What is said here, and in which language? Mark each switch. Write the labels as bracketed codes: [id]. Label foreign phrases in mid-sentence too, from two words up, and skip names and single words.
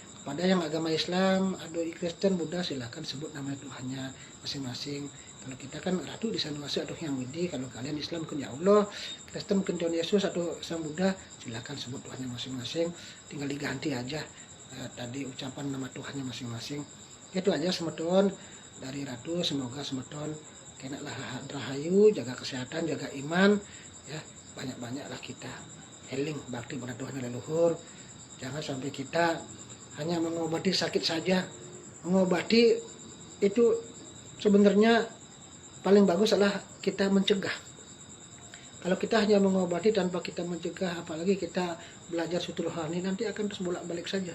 [id] pada yang agama Islam, ada Kristen, Buddha, silahkan sebut nama Tuhannya masing-masing. Kalau kita kan Ratu di sana masih atau Yahudi, kalau kalian Islam mungkin ya Allah, Kristen mungkin Tuhan Yesus atau Sang Buddha, silahkan sebut Tuhannya masing-masing. Tinggal diganti aja tadi ucapan nama Tuhannya masing-masing. Itu aja semeton dari Ratu, semoga semeton kena rahayu, jaga kesehatan, jaga iman, ya banyak-banyaklah kita healing bakti pada Tuhan leluhur. Jangan sampai kita hanya mengobati sakit saja. Mengobati itu sebenarnya paling bagus adalah kita mencegah. Kalau kita hanya mengobati tanpa kita mencegah, apalagi kita belajar suatu rohani, nanti akan terus bolak-balik saja.